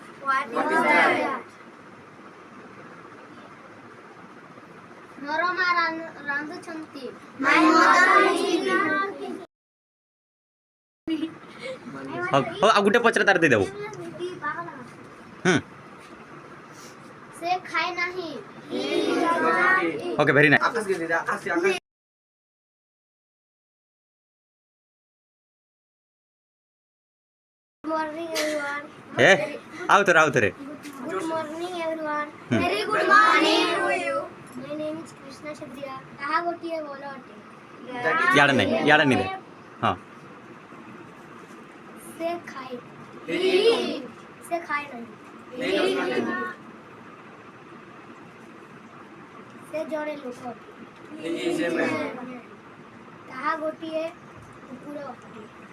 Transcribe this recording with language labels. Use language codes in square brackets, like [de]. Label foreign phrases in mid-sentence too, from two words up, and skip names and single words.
[or] ମୋର ମା ରାନ୍ଧୁଛନ୍ତି। ଆଉ ଗୋଟେ ପଚରା ତାର ଦେଇଦେବୁ। ସେ ଖାଏ ନାହିଁ। [en] okay very nice. [hi] आकाश के दीदा आकाश [en] Good morning everyone. [or] ଆଉ ଥରେ [en] Good morning everyone. Very good morning to you. My name is Krishna Shabriya. [or] ତାହା ଗୋଟିଏ ବଲ ଅଟେ। ଇଆଡ଼େ ନାହିଁ ଦେ। ହଁ ସେ ଖାଏ। ସେ ଖାଏ ନାହିଁ। ସେ ଜଣେ ଲୋକ ଅଟେ। ତାହା ଗୋଟିଏ କୁକୁର ଅଟେ।